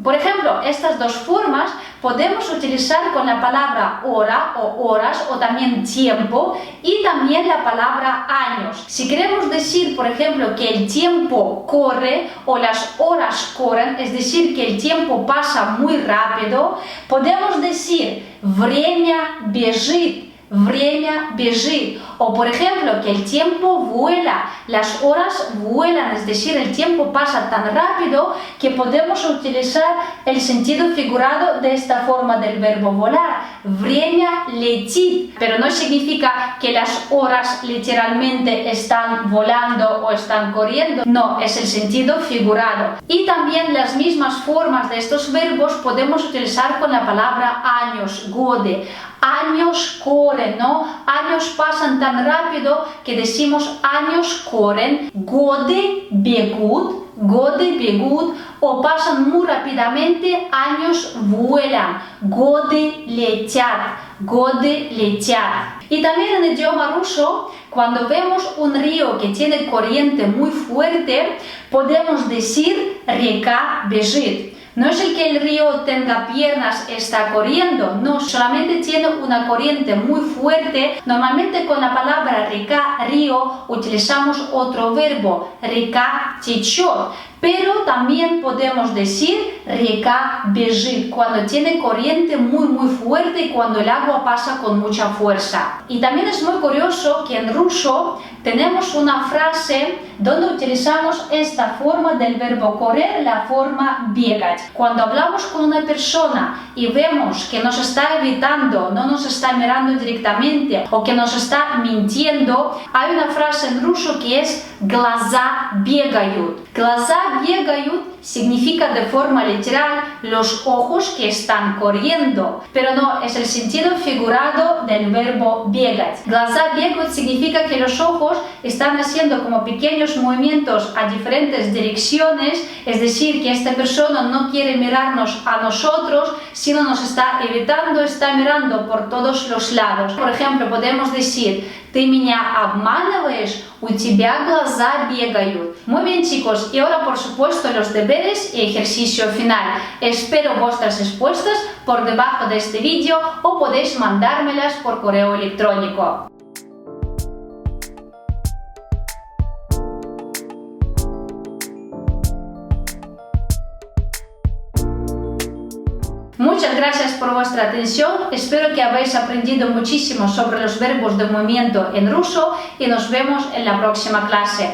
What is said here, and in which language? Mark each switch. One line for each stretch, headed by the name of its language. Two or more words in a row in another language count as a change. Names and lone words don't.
Spanish: Por ejemplo, estas dos formas podemos utilizar con la palabra hora o horas o también tiempo y también la palabra años. Si queremos decir, por ejemplo, que el tiempo corre o las horas corren, es decir, que el tiempo pasa muy rápido, podemos decir
Russian: время бежит. Время бежит.
Spanish: O por ejemplo, que el tiempo vuela, las horas vuelan, es decir, el tiempo pasa tan rápido que podemos utilizar el sentido figurado de esta forma del verbo volar.
Russian: Время летит,
Spanish: pero no significa que las horas literalmente están volando o están corriendo, no, es el sentido figurado. Y también las mismas formas de estos verbos podemos utilizar con la palabra años, годы. Años corren, ¿no? Años pasan tan rápido que decimos años corren,
Russian: годы бегут,
Spanish: o pasan muy rápidamente, años vuelan.
Russian: Годы летят, годы летят.
Spanish: Y también en el idioma ruso, cuando vemos un río que tiene corriente muy fuerte, podemos decir
Russian: река бежит.
Spanish: No es el que el río tenga piernas, está corriendo, no, solamente tiene una corriente muy fuerte. Normalmente con la palabra река, río, utilizamos otro verbo,
Russian: река течет.
Spanish: Pero también podemos decir
Russian: река бежит
Spanish: cuando tiene corriente muy fuerte y cuando el agua pasa con mucha fuerza. Y también es muy curioso que en ruso tenemos una frase donde utilizamos esta forma del verbo correr, la forma бегать. Cuando hablamos con una persona y vemos que nos está evitando, no nos está mirando directamente o que nos está mintiendo, hay una frase en ruso que es
Russian: глаза бегают. Глаза бегают
Spanish: significa de forma literal los ojos que están corriendo, pero no, es el sentido figurado del verbo бегать.
Russian: Глаза бегают
Spanish: significa que los ojos están haciendo como pequeños movimientos a diferentes direcciones, es decir, que esta persona no quiere mirarnos a nosotros, sino nos está evitando, está mirando por todos los lados. Por ejemplo, podemos decir,
Russian: ты меня обманываешь, у тебя глаза бегают.
Spanish: Muy bien, chicos, y ahora por supuesto los deberes y ejercicio final. Espero vuestras respuestas por debajo de este vídeo o podéis mandármelas por correo electrónico. Muchas gracias por vuestra atención, espero que habéis aprendido muchísimo sobre los verbos de movimiento en ruso y nos vemos en la próxima clase.